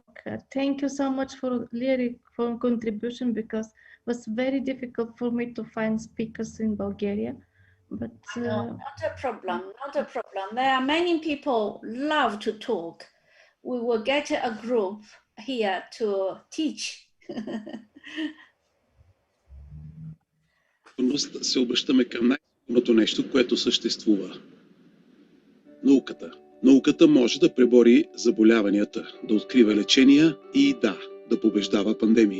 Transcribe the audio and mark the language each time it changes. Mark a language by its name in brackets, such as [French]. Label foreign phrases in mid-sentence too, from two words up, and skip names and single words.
[English] Thank you so much for Lyric for contribution, because it was very difficult for me to find speakers in Bulgaria. But no, not a problem, not a problem. There are many people love to talk. We will get a group here to teach. [Bulgarian] Се обръщаме към най-сигурното нещо, което съществува. Науката. Науката може да пребори заболяванията, да открива лечения и да побеждава пандемии.